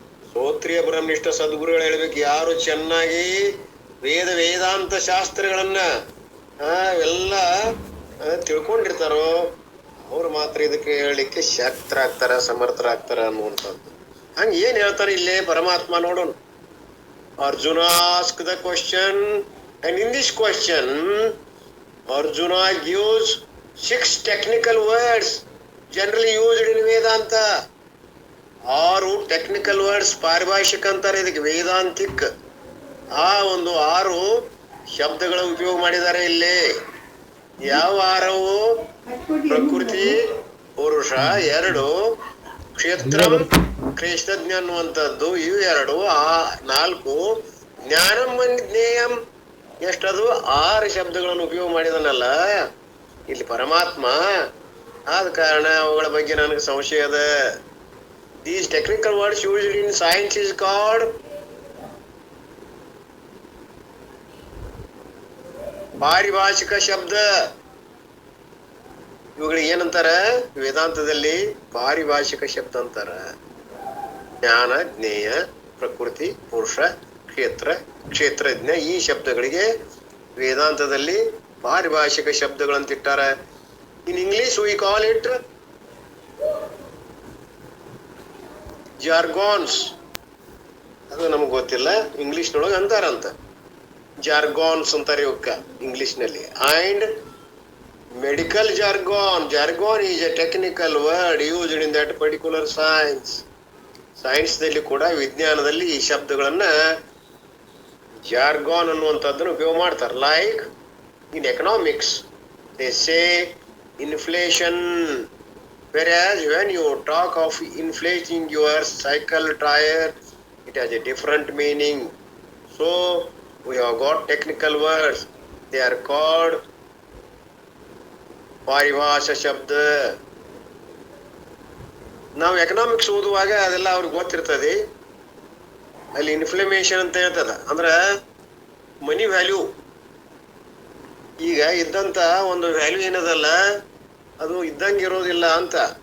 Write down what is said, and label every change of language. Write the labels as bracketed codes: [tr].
[kn] ಶ್ರೋತ್ರಿಯ ಬ್ರಹ್ಮನಿಷ್ಠ ಸದ್ಗುರುಗಳು ಹೇಳ್ಬೇಕು. ಯಾರು ಚೆನ್ನಾಗಿ ವೇದಾಂತ ಶಾಸ್ತ್ರಗಳನ್ನ ಎಲ್ಲ ತಿಳ್ಕೊಂಡಿರ್ತಾರೋ ಅವ್ರು ಮಾತ್ರ ಇದಕ್ಕೆ ಹೇಳಲಿಕ್ಕೆ ಶಕ್ತರಾಗ್ತಾರ, ಸಮರ್ಥರಾಗ್ತಾರ ಅನ್ನುವಂಥದ್ದು. ಹಂಗ ಏನ್ ಹೇಳ್ತಾರೆ ಇಲ್ಲೇ ಪರಮಾತ್ಮ ನೋಡೋಣ. [en] Arjuna asked the question, and in this question Arjuna gives 6 technical words generally used in Vedanta. [kn] 6 [en] technical words [kn] ಪಾರಿಭಾಷಿಕ ಅಂತಾರೆ ಇದಕ್ಕೆ, ವೇದಾಂತಿಕ್. ಆ ಒಂದು 6 ಶಬ್ದಗಳ ಉಪಯೋಗ ಮಾಡಿದ್ದಾರೆ ಇಲ್ಲಿ. ಯಾವ 6? ಪ್ರಕೃತಿ, ಪುರುಷ 2, ಕ್ಷೇತ್ರಂ ಕ್ಷೇತ್ರಜ್ಞ ಅನ್ನುವಂಥದ್ದು ಇವು 2, 4 ಜ್ಞಾನಂ ಜ್ಞೇಯಂ ಎಷ್ಟದು? 6 ಶಬ್ದಗಳನ್ನು ಉಪಯೋಗ ಮಾಡಿದನಲ್ಲ ಇಲ್ಲಿ ಪರಮಾತ್ಮ. ಆದ ಕಾರಣ ಅವುಗಳ ಬಗ್ಗೆ ನನಗೆ ಸಂಶಯ ಅದ. [en] These technical words used in science is called [kn] ಪಾರಿಭಾಷಿಕ ಶಬ್ದ. ಇವುಗಳಿಗೆ ಏನಂತಾರ ವೇದಾಂತದಲ್ಲಿ? ಪಾರಿಭಾಷಿಕ ಶಬ್ದ ಅಂತಾರ. ಜ್ಞಾನ, ಜ್ಞೇಯ, ಪ್ರಕೃತಿ, ಪುರುಷ, ಕ್ಷೇತ್ರ, ಕ್ಷೇತ್ರಜ್ಞ ಈ ಶಬ್ದಗಳಿಗೆ ವೇದಾಂತದಲ್ಲಿ ಪಾರಿಭಾಷಿಕ ಶಬ್ದಗಳಂತಿಟ್ಟಾರ. [en] In English we call it jargons. [kn] ಅದು ನಮ್ಗೆ ಗೊತ್ತಿಲ್ಲ, ಇಂಗ್ಲಿಷ್ನೊಳಗೆ ಅಂತಾರಂತ ಜಾರ್ಗಾನ್ಸ್ ಅಂತಾರೆ ಇವಕ್ಕ ಇಂಗ್ಲಿಷ್ನಲ್ಲಿ. [en] And medical jargon. Jargon is a technical word used in that particular science. [kn] ಸೈನ್ಸ್ನಲ್ಲಿ ಕೂಡ, ವಿಜ್ಞಾನದಲ್ಲಿ ಈ ಶಬ್ದಗಳನ್ನ ಜಾರ್ಗಾನ್ ಅನ್ನುವಂಥದ್ದನ್ನು ಉಪಯೋಗ ಮಾಡ್ತಾರೆ. [en] Like in economics they say inflation, whereas when you talk of inflating your cycle tire, it has a different meaning. So we have got technical words, they are called paribhasha shabda. [kn] ನಾವು economics ಓದುವಾಗ ಅದೆಲ್ಲ ಅವ್ರಿಗೆ ಗೊತ್ತಿರ್ತದೆ. ಅಲ್ಲಿ inflammation ಅಂತ ಹೇಳ್ತದ, ಅಂದ್ರೆ ಮನಿ value. ಈಗ ಇದ್ದಂತ ಒಂದು ವ್ಯಾಲ್ಯೂ ಏನದಲ್ಲ ಅದು ಇದ್ದಂಗೆ ಇರೋದಿಲ್ಲ ಅಂತ.